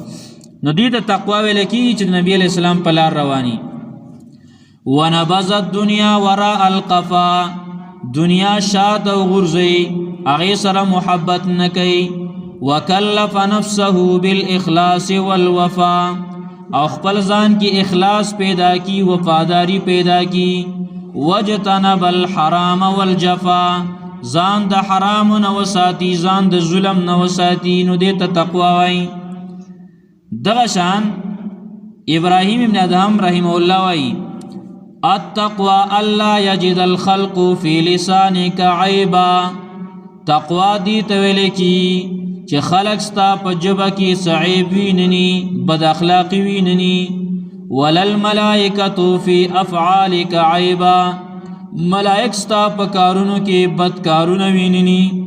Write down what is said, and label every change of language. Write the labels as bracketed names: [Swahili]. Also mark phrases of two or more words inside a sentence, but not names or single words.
[Pashto] نو دې ته تقوا ویل کېږي چې د نبي [Arabic] علیہ السلام [Pashto] په لار رواني. [Arabic] ونبذ الدنیا وراء القفا، [Pashto] دنیا شاته وغورځوي، هغې سره محبت نه کوي. [Arabic] وکلف نفسه بالاخلاص والوفا، [Pashto] او خپل ځان کې اخلاص پیدا کی، وفاداری پیدا کی. [Arabic] وجتنب الحرام والجفا، [Pashto] ځان د حرام نه وساتي، ځان د ظلم نه وساتي، نو دې ته تقوا وایي. دغه شان ابراهیم ابن ادهم [Arabic] رحمه الله [Pashto] وایي [Arabic] التقوى الا یجد الخلق فی لسانک عیبا. [Pashto] تقوا دی ته ویل کی چې خلق ستا په ژبه کې څه عیب وینني، بد اخلاقي وینني. [Arabic] ولا الملائکة فی افعالک عیبا، [Pashto] ملائک ستا په کارونو کې بد کارونه وینني.